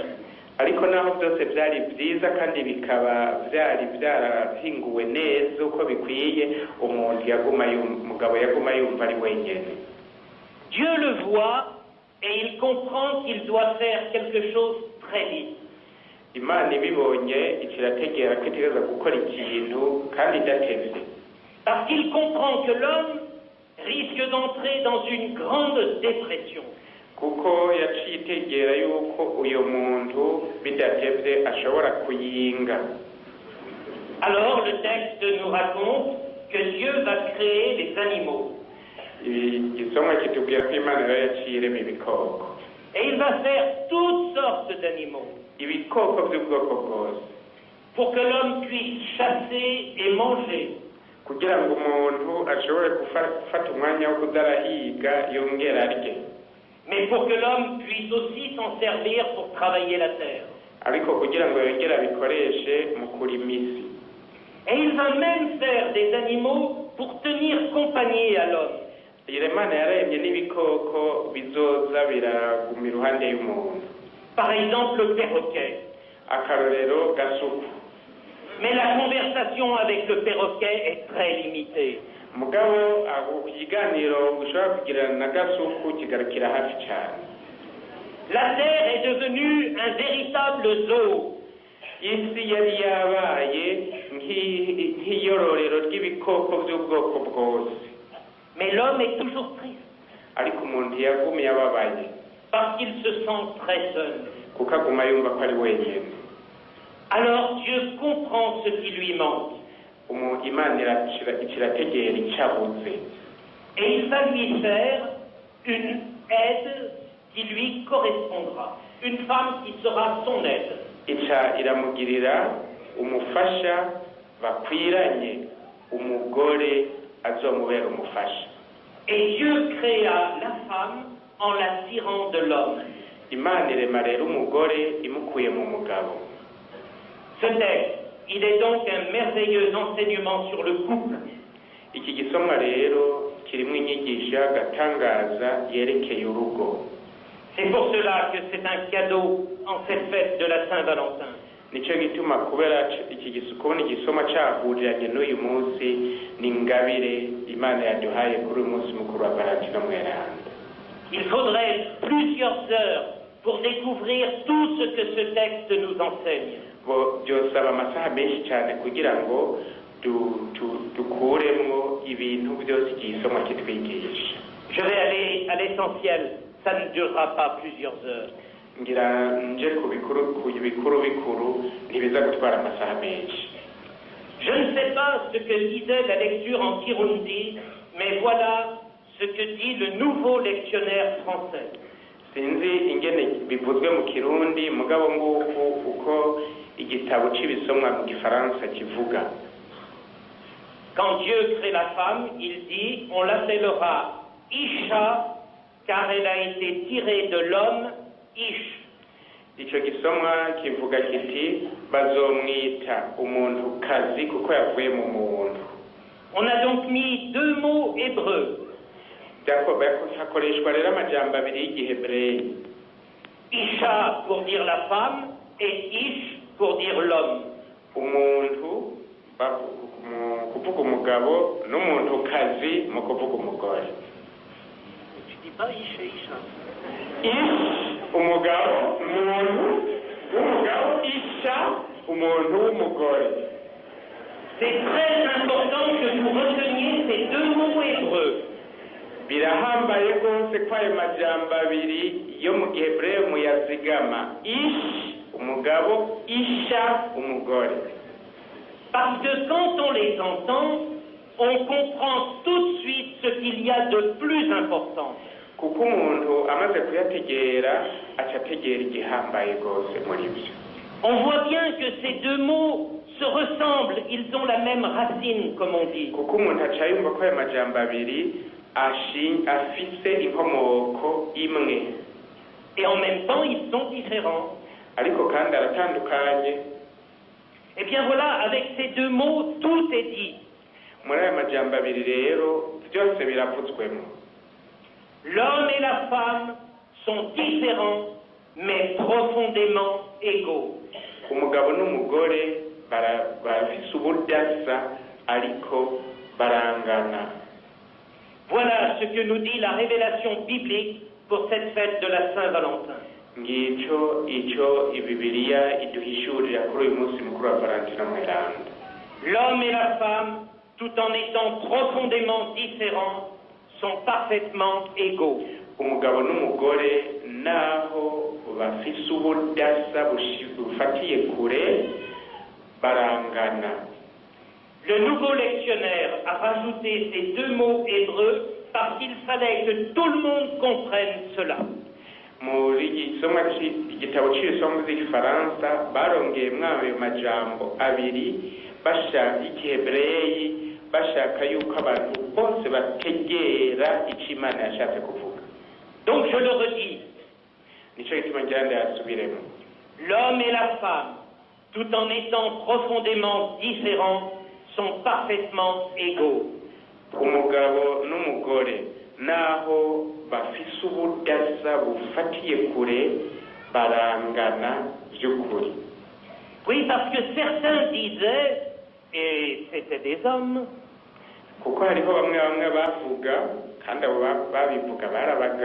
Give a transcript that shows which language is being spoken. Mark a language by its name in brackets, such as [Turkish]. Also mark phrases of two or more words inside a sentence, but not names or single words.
[Rundi] Ariko naho byose byari byiza kandi bikaba byari byarahinguwe neza uko bikwiye, umugabo yaguma yumva ari wenyine. [French] Dieu le voit et il comprend qu'il doit faire quelque chose très vite. [Rundi] Imana ibibonye ikirategera ko itegereza gukora ikintu kandi idatevye. [French] Parce qu'il comprend que l'homme risque d'entrer dans une grande dépression. [Rundi] Kuko yaciye itegera yuko uyo muntu bidatevye ashobora kuyinga. [French] Alors le texte nous raconte que Dieu va créer les animaux. [Rundi] Igisomwa kitubwira ko Imana yaciye irema ibikoko. [French] Et il va faire toutes sortes d'animaux. [Rundi] Ibikoko by'ubwoko bwose. [French] Pour que l'homme puisse chasser et manger. [Rundi] Kugira ngo umuntu ashobore gufata umwanya wo kudarahiga yongera arye. [French] Mais pour que l'homme puisse aussi s'en servir pour travailler la terre. [Rundi] Ariko kugira ngo yongere abikoreshe mu kurima isi. [French] Et il va même faire des animaux pour tenir compagnie à l'homme. [Rundi] Imana yaremye n'ibikoko bizoza biraguma iruhande y'umuntu. [French] Par exemple le perroquet. [Rundi] Akarorero gasuku. [French] Mais la conversation avec le perroquet est très limitée. [Rundi] Mugabo ikiganiro ushobora kugirana na gasuku kigarukira hafi cyane. [French] La terre est devenue un véritable zoo [Rundi] isi yari yabaye nk'iyororero ry'ibikoko by'ubwoko bwose. [French] Mais l'homme est toujours triste [Rundi] ariko umuntu yagumye ababaye [French] parce qu'il se sent très seul. [Rundi] kuko aguma yumva ko ari wenyine. [French] Alors Dieu comprend ce qui lui manque. [Rundi] Imana irategera icyabuze. [French] Et il va lui faire une aide qui lui correspondra. Une femme qui sera son aide. [Rundi] Iramugirira umufasha bakwiranye, umugore azomubera umufasha. [French] Et Dieu créa la femme en la tirant de l'homme. [Rundi] Imana irema rero umugore imukuye mu mugabo. [French] Ce texte, il est donc un merveilleux enseignement sur le couple. [Rundi] Iki gisomwa rero kirimo inyigisho y'agatangaza yerekeye urugo. [French] C'est pour cela que c'est un cadeau en cette fête de la Saint-Valentin. [Rundi] Nicyo gituma kubera kubona igisoma cyahuriranye n'uyu munsi ni ingabire Imana yaduhaye kuri uyu munsi mukuru wa Valentino mweranda. [French] Il faudrait plusieurs heures pour découvrir tout ce que ce texte nous enseigne. [Rundi] Byosaba amasaha menshi cyane kugira ngo dukuremo ibintu byose igisoma kitwigisha. [French] Je vais aller à l'essentiel, ça ne durera pas plusieurs heures. [Rundi] Ngira nje ku bikuru ntibiza gutwara amasaha menshi. [French] Je ne sais pas ce que disait la lecture en Kirundi, mais voilà ce que dit le nouveau lectionnaire français. [Rundi] Sinzi ingene bivuzwe mu Kirundi mugabo nguko uko igitabo c'ibisomwa mu Gifaransa kivuga. [French] Quand Dieu crée la femme, il dit, on l'appellera Isha, car elle a été tirée de l'homme Ish. [Rundi] Ico gisomwa kivuga kiti bazomwita umuntu kazi kuko yavuye mu muntu. [French] On a donc mis deux mots hébreux. [Rundi] Hakoreshwa rero amajambo abiri y'Igihebreyi. [French] Isha pour dire la femme et Ish pour dire l'homme. [Rundi] Umuntu kuvuga umugabo n'umuntu kazi mu kuvuga umugore. [French] Tu dis pas Ish et Isha. [Rundi] Ish umugabo, umuntu w'umugabo, Isha umuntu w'umugore. [French] C'est très important que vous reteniez ces deux mots hébreux. [Rundi] Birahambaye rwose ko ayo majambo abiri yo mu Gihebreyi muyazigama. Ish umugabo, Isha umugore. [French] Parce que quand on les entend, on comprend tout de suite ce qu'il y a de plus important. [Rundi] Kuko umuntu amaze kuyategera acategera igihambaye rwose muri byo. [French] On voit bien que ces deux mots se ressemblent, ils ont la même racine, comme on dit. [Rundi] Kuko umuntu aca yumva ko ayo majambo abiri afise inkomoko imwe. [French] Et en même temps, ils sont différents. [Rundi] Ariko kandi aratandukanye. [French] Eh bien voilà, avec ces deux mots, tout est dit. [Rundi] Muri ayo majambo abiri rero byose biravutswemo. [French] L'homme et la femme sont différents, mais profondément égaux. [Rundi] Umugabo n'umugore barafise ubudasa ariko barangana. [French] Voilà ce que nous dit la révélation biblique pour cette fête de la Saint-Valentin. [Rundi] Ngicyo icyo Bibiliya iduhishurira kuri uyu munsi mukuru wa Valentino mweranda. [French] L'homme et la femme, tout en étant profondément différents, sont parfaitement égaux. [Rundi] Umugabo n'umugore naho bafise ubudasa bufatiye kure barangana. [French] Le nouveau lectionnaire a rajouté ces deux mots hébreux parce qu'il fallait que tout le monde comprenne cela. [Rundi] Muri igitabo cy'ibisomwa by'Igifaransa barongeyemo ayo majambo abiri bashaka Igihebreyi bashaka yuko abantu bose bategera icyo Imana yashatse kuvuga. [French] Donc je le redis. [Rundi] Nicyo gituma ngira ndayasubiremo. [French] L'homme et la femme, tout en étant profondément différents, sont parfaitement égaux. [Rundi] Umugabo n'umugore naho bafise ubudasa bufatiye kure barangana by'ukuri. [French] Oui, parce que certains disaient, et c'était des hommes, [Rundi] kuko hariho bamwe bavuga kandi abo babivuga bari abagabo.